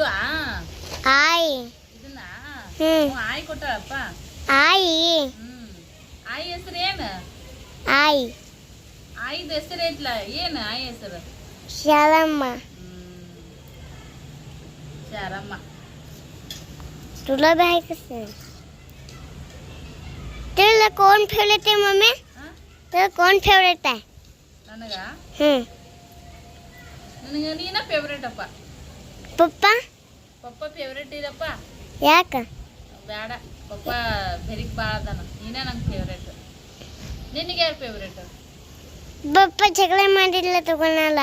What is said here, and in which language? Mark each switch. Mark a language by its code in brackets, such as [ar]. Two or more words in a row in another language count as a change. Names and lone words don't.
[kn] ಆಯಿ. ಇದನ್ನ ಆಯಿ ಕೊಟ್ಟಾಳಪ್ಪ. ಆಯಿ. ಆಯಿ ಹೆಸರು ಏನು? ಆಯಿ. ಆಯಿದ ಹೆಸರು ಐತ್ಲ, ಏನು ಆಯಿ ಹೆಸರು? ಶಾರಮ್ಮ. ಶಾರಮ್ಮ. [mr] तुला बाय कसं तुला कोण फेवरेट आहे मम्मी? तुला कोण फेवरेट आहे? [kn] ನನಗ ನನಗೆ ನೀನ ಫೇವರೇಟ್ ಅಪ್ಪ. ಪಪ್ಪ ಫೇವರೇಟ್ ಇದಪ್ಪ. ಯಾಕ? ಬೇಡ, ಪಪ್ಪ ಬೆರಿಕ್ ಭಾಳ ಅದಾನ. ನೀನೇ ನಂಗೆ ಫೇವರೇಟ್. ನಿನಗೆ ಯಾರು ಫೇವರೇಟ್? ಪಪ್ಪ ಜಗಳ ಮಾಡಿಲ್ಲ ತಗೊಳಲ್ಲ.